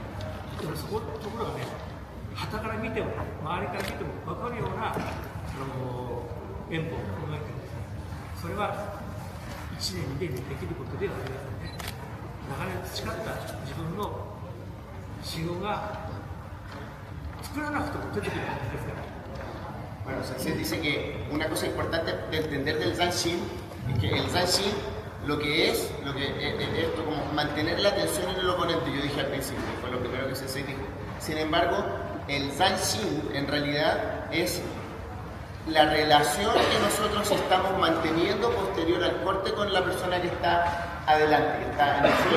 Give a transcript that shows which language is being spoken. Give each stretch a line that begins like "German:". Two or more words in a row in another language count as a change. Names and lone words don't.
Japanese: でもそこところがね、傍から見ても周りから見ても分かるような演舞を考えてるんですね。それは1年2年でできることではありませんね。長年培った自分の修行が作らなくても出てくるわけですから。
Spanish: Bueno, Sensei dice que una cosa importante de entender del Zanshin es que el Zanshin lo que es esto, como mantener la atención en el oponente. Yo dije al principio, fue lo primero que Sensei dijo. Sin embargo, el Zanshin en realidad es la relación que nosotros estamos manteniendo posterior al corte con la persona que está adelante, que está en el suelo.